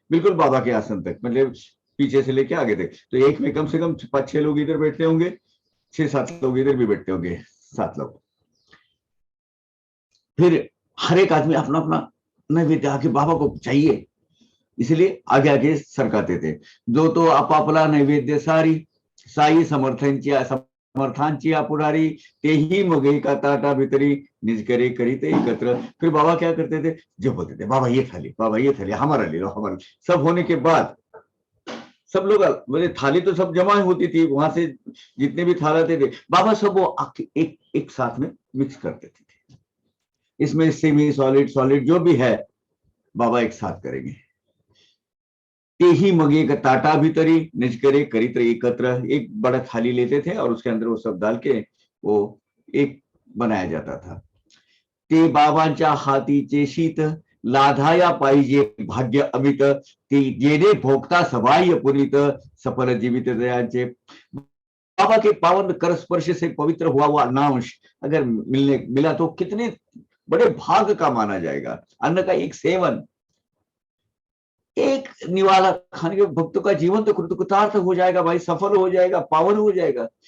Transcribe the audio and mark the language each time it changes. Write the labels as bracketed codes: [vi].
[hi] बिल्कुल बाबा के आसन तक, मतलब पीछे से लेके आगे तक। तो एक में कम से कम 5-6 लोग इधर बैठते होंगे, 6-7 लोग इधर भी बैठते होंगे, 7 लोग। फिर हर एक आदमी अपना अपना नैवेद्य आके बाबा को चाहिए, इसलिए आगे आगे सरकाते थे। [mr] जो तो आपापला नैवेद्य सारी, साई समर्थांची पुढारी, तेही मग एका ताटा भीतरी, निज करे करीते एकत्र। [hi] फिर बाबा क्या करते थे, जो बोलते थे, बाबा ये थाली, बाबा ये थाली, हमारा ले लो, हमारा। सब होने के बाद सब लोग बोले, थाली तो सब जमा होती थी वहां से, जितने भी थाल आते थे, बाबा सब वो एक साथ में मिक्स कर देते थे। इसमें सेमी सॉलिड सॉलिड जो भी है बाबा एक साथ करेंगे। [mr] तेही मग एक ताटा भीतरी, निज करे करित एकत्र। [hi] एक बड़ा थाली लेते थे और उसके अंदर वो सब डाल के वो एक बनाया जाता था। [mr] ते बाबांच्या हातीचे शीत, लाधाया पाहिजे भाग्य अमित, ते जेणे भोगता सबाह्य पुनीत, सफल जीवित दयांचे। [hi] बाबा के पावन कर स्पर्श से पवित्र हुआ हुआ अन्नांश अगर मिला तो कितने बड़े भाग का माना जाएगा। अन्न का एक सेवन, एक निवाला खाने के भक्तों का जीवन तो कृतार्थ हो जाएगा भाई, सफल हो जाएगा, पावन हो जाएगा।